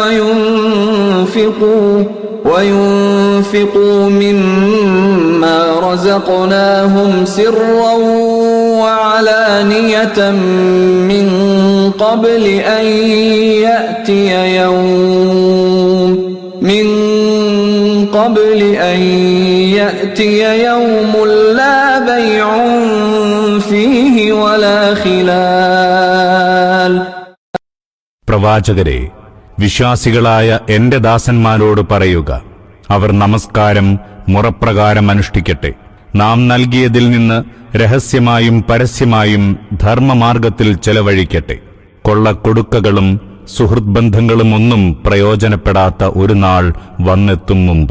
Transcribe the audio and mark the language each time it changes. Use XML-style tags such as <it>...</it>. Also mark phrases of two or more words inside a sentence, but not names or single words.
<ar>وينفقوا مما رزقناهم سرا وعلانية من قبل أن يأتي يوم لا بيع فيه ولا خلال.</ar> <ml>പ്രവാചകരെ, വിശ്വാസികളായ എന്റെ ദാസന്മാരോട് പറയുക, അവർ നമസ്കാരം മുറപ്രകാരം അനുഷ്ഠിക്കട്ടെ. നാം നൽകിയതിൽ നിന്ന് രഹസ്യമായും പരസ്യമായും ധർമ്മമാർഗത്തിൽ ചെലവഴിക്കട്ടെ. കൊള്ളക്കൊടുക്കകളും സുഹൃത്ത് ബന്ധങ്ങളും ഒന്നും പ്രയോജനപ്പെടാത്ത ഒരു നാൾ വന്നെത്തും മുമ്പ്.</ml>